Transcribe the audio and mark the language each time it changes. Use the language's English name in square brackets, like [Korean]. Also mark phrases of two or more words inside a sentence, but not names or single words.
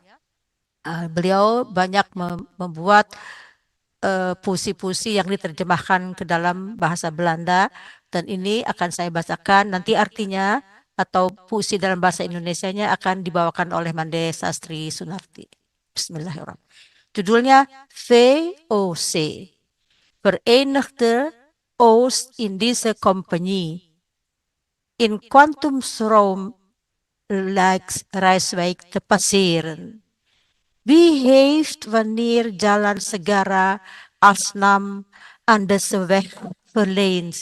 [Indonesian] Beliau banyak membuat puisi-puisi yang diterjemahkan ke dalam bahasa Belanda, dan ini akan saya bacakan. Nanti artinya atau puisi dalam bahasa Indonesianya akan dibawakan oleh Mande Sastri Sunarti. [Arabic] بسم الله الرحمن الرحيم. [Indonesian] Judulnya VOC, Verenigde Oost Indische Compagnie. [Dutch] In Quantumstroom lijkt Rijswijk te passeren. Wie heeft wanneer Jalan Segara als naam aan deze weg verleend?